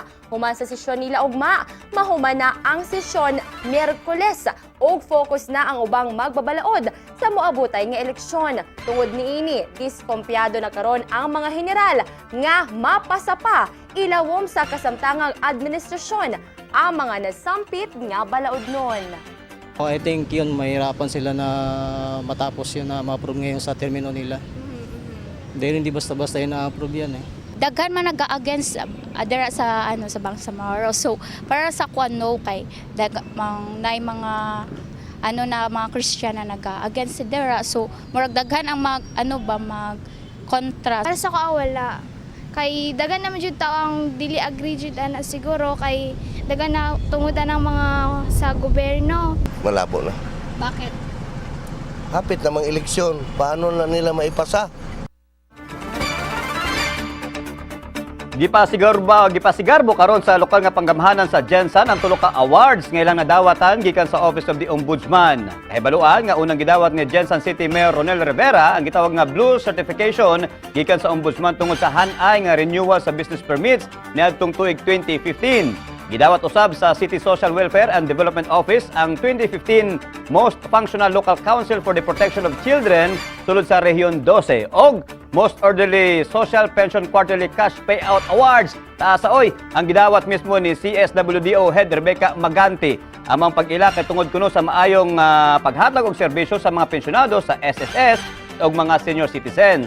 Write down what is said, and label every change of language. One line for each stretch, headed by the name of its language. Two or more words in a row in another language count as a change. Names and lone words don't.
Cebuano: Human sa sesyon nila ugma, mahuman na ang sesyon Miyerkules ug focus na ang ubang magbabalaod sa moabutay nga eleksyon. Tungod niini, diskumpiyado na karon ang mga general nga mapasa pa ilawom sa kasamtangang administrasyon ang mga nasampit nga balaod nun.
Filipino: I think yun, mahirapan sila na matapos yun na ma-approve ngayon sa termino nila. Dahil hindi basta-basta yun na-approve yan eh.
Cebuano: Daghan man naga-against dara sa sa Bangsamoro. So para sa kuno kay nay mga mga Kristiyana naga-against dara. So murag daghan ang mag kontra. Para sa ko wala. Kay daghan naman jud tao ang dili agree jud ana siguro kay daghan na tungudan ng mga sa gobyerno. Malabo na.
Filipino: Bakit? Hapit namang eleksyon, paano na nila maipasa?
Cebuano: Gipasigarbo karon sa lokal nga panggamhanan sa Jensan ang tulo ka awards nga ilang nadawatan gikan sa Office of the Ombudsman. Kahibaluan nga unang gidawat ni Jensan City Mayor Ronel Rivera ang gitawag nga Blue Certification gikan sa Ombudsman tungod sa hanay nga renewal sa business permits niadtong tuig 2015. Gidawat usab sa City Social Welfare and Development Office ang 2015 Most Functional Local Council for the Protection of Children sulod sa Rehiyon 12 og Most Orderly Social Pension Quarterly Cash Payout Awards. Taasaoy ang gidawat mismo ni CSWDO Head Rebecca Maganti. Amang pag-ila kay tungod kuno sa maayong paghatag og serbisyo sa mga pensyonado sa SSS og mga senior citizens.